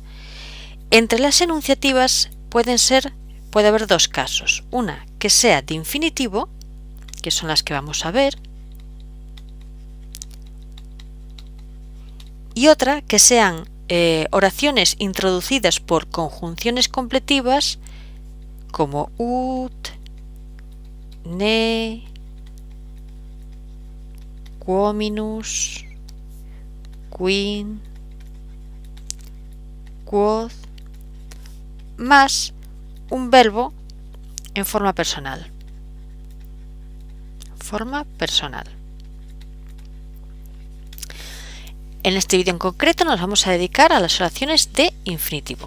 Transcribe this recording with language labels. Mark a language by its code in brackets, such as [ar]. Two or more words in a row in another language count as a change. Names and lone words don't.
[es] Entre las enunciativas puede haber dos casos, una que sea de infinitivo, que son las que vamos a ver, y otra que sean oraciones introducidas por conjunciones completivas como [la] ut, ne, quominus, quin, quoth, [es] más un verbo en forma personal. Forma personal. En este vídeo en concreto nos vamos a dedicar a las oraciones de infinitivo.